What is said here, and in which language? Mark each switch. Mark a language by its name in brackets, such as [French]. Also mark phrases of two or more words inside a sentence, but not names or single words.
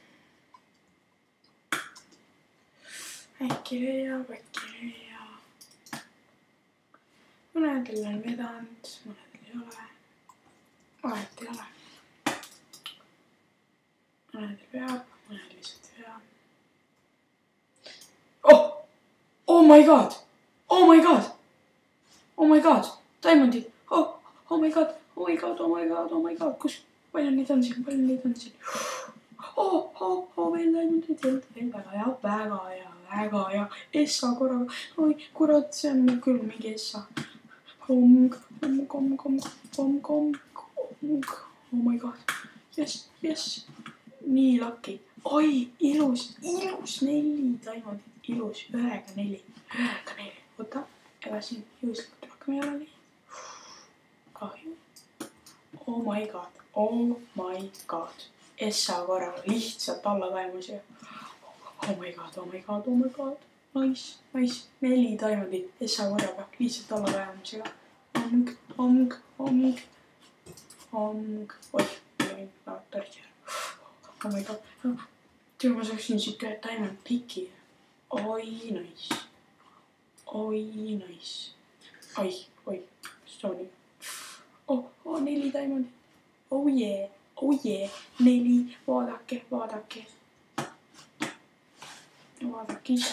[Estonian] Äkki leiab. Mõnedel on vedanud, mõnedel ei ole. Vahet ei ole. Mõnedel veab, mõnedel lihtsalt veab. [English] Oh my god! Oh my god! Oh my god! Diamondid! Oh my god! Oh my god! Oh my god! Oh my god! [Estonian] Kus? Palju neid on siin? Veel diamondid! Väga hea! Essa korraga! Oi, kurat, see on küll mingi essa. [English] Kom. Oh my god! Yes! [Estonian] Nii lucky! Oi, ilus 4 diamondit! Ilus, 9-4. Oota, ega siin juhuslikult rohkem ei ole nii. Kahju. [English] Oh my god. [Estonian] Essa korraga lihtsalt alla kaemus. [English] Oh my god. Nice. [Estonian] 4 diamondit essa korraga lihtsalt alla kaemusega. Omg. Oih, tortsi ära. [English] Oh my god. [Estonian] Tead, ma saaksin siit ühe Diamond Picki. Oi, nice. Oi, sorry. 4 diamondit. [English] Oh yeah. [Estonian] 4, vaadake. Vaadake ise.